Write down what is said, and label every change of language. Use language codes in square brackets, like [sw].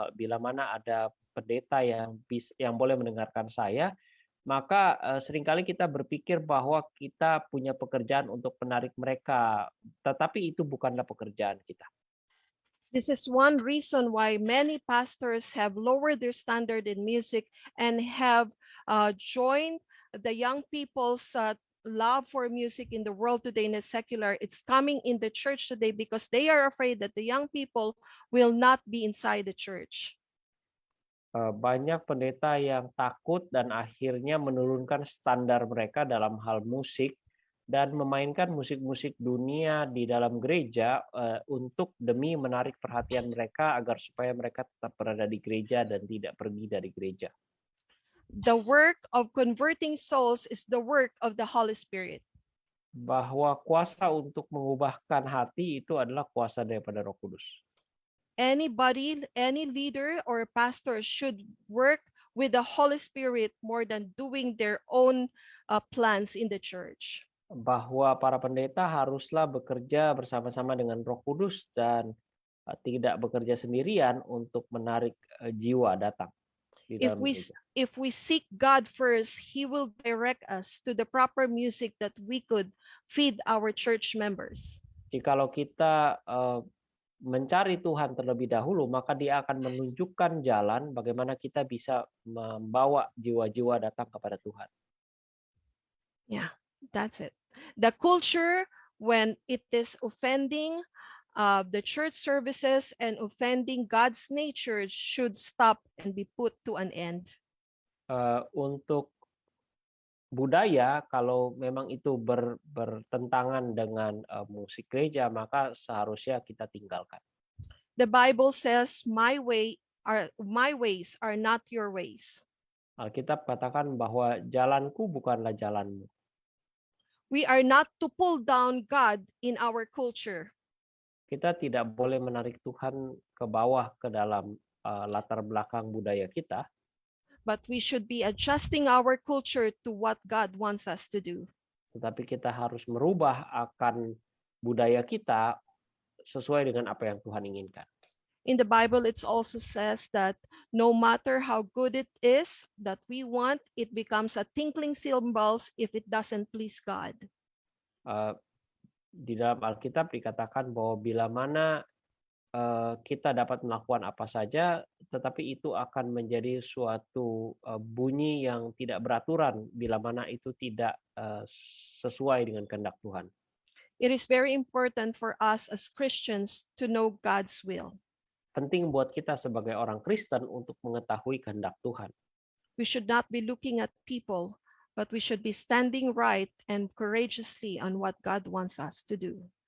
[id] Bila mana ada pendeta yang boleh mendengarkan saya, maka seringkali kita berpikir bahwa kita punya pekerjaan untuk menarik mereka, tetapi itu bukanlah pekerjaan kita. [en] This is one reason why many pastors have lowered their standard in music and have joined the young people's love for music in the world today in the secular, it's coming in the church today because they are afraid that the young people will not be inside the church. [id] Banyak pendeta yang takut dan akhirnya menurunkan standar mereka dalam hal musik dan memainkan musik-musik dunia di dalam gereja untuk demi menarik perhatian mereka agar supaya mereka tetap berada di gereja dan tidak pergi dari gereja. [en] The work of converting souls is the work of the Holy Spirit. [id] Bahwa kuasa untuk mengubahkan hati itu adalah kuasa daripada Roh Kudus. [en] Anybody, any leader or pastor should work with the Holy Spirit more than doing their own plans in the church. [id] Bahwa para pendeta haruslah bekerja bersama-sama dengan Roh Kudus dan tidak bekerja sendirian untuk menarik jiwa datang di dalam gereja. [en] If we seek God first, He will direct us to the proper music that we could feed our church members. [id] Jikalau kita mencari Tuhan terlebih dahulu, maka Dia akan menunjukkan jalan bagaimana kita bisa membawa jiwa-jiwa datang kepada Tuhan. [en] Yeah, that's it. The culture, when it is offending the church services and offending God's nature, should stop and be put to an end. [id] Untuk budaya, kalau memang itu bertentangan dengan musik gereja, maka seharusnya kita tinggalkan. [en] The Bible says, my ways are not your ways. [id] Alkitab katakan bahwa jalanku bukanlah jalanmu. [en] We are not to pull down God in our culture. [id] Kita tidak boleh menarik Tuhan ke bawah ke dalam latar belakang budaya kita. [en] But we should be adjusting our culture to what God wants us to do. [id] Tetapi kita harus merubah akan budaya kita sesuai dengan apa yang Tuhan inginkan. [en] In the Bible, it also says that no matter how good it is that we want, it becomes a tinkling cymbals if it doesn't please God. [id] Di dalam Alkitab dikatakan bahwa bila mana kita dapat melakukan apa saja, tetapi itu akan menjadi suatu bunyi yang tidak beraturan bila mana itu tidak sesuai dengan kehendak Tuhan. [en] It is very important for us as Christians to know God's will. [id] Penting buat kita sebagai orang Kristen untuk mengetahui kehendak Tuhan. [en] We should not be looking at people, but we should be standing right and courageously on what God wants us to do.